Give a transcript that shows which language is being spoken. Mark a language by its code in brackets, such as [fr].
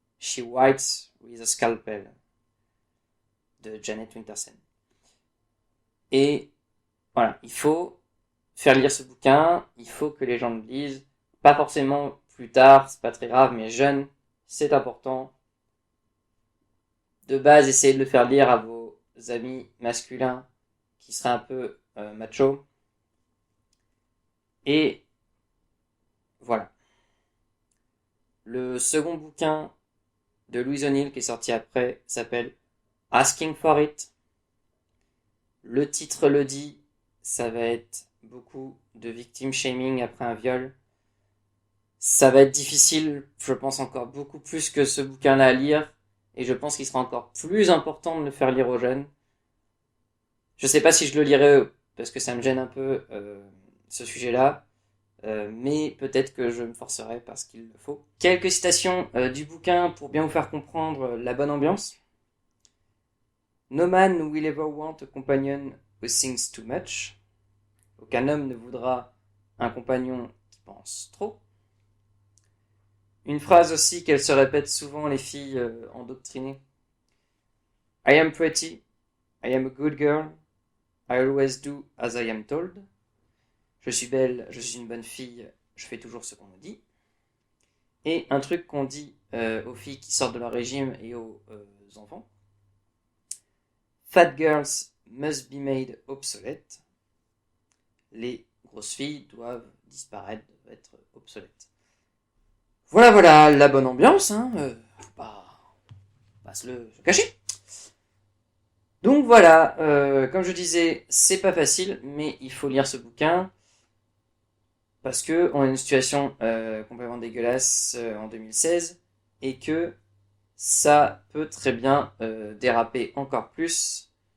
[en] She writes with a scalpel de Janet Winterson. [fr] Et voilà, il faut faire lire ce bouquin, il faut que les gens le lisent, pas forcément plus tard, c'est pas très grave, mais jeune, c'est important. De base, essayez de le faire lire à vos amis masculins qui seraient un peu macho. Et voilà. Le second bouquin de Louise O'Neill qui est sorti après s'appelle Asking for It. Le titre le dit, ça va être beaucoup de victim shaming après un viol. Ça va être difficile, je pense encore beaucoup plus que ce bouquin-là à lire, et je pense qu'il sera encore plus important de le faire lire aux jeunes. Je sais pas si je le lirai parce que ça me gêne un peu ce sujet-là, mais peut-être que je me forcerai parce qu'il le faut. Quelques citations du bouquin pour bien vous faire comprendre la bonne ambiance. [en] No man will ever want a companion who thinks too much. [fr] Aucun homme ne voudra un compagnon qui pense trop. Une phrase aussi qu'elles se répètent souvent, les filles endoctrinées. [en] I am pretty. I am a good girl. I always do as I am told. [fr] Je suis belle, je suis une bonne fille, je fais toujours ce qu'on me dit. Et un truc qu'on dit aux filles qui sortent de leur régime et aux enfants. [en] Fat girls must be made obsolete. [fr] Les grosses filles doivent disparaître, doivent être obsolètes. Voilà, voilà, la bonne ambiance, hein. Faut pas se le cacher. Donc voilà, comme je disais, c'est pas facile, mais il faut lire ce bouquin parce que on a une situation complètement dégueulasse en 2016 et que ça peut très bien déraper encore plus.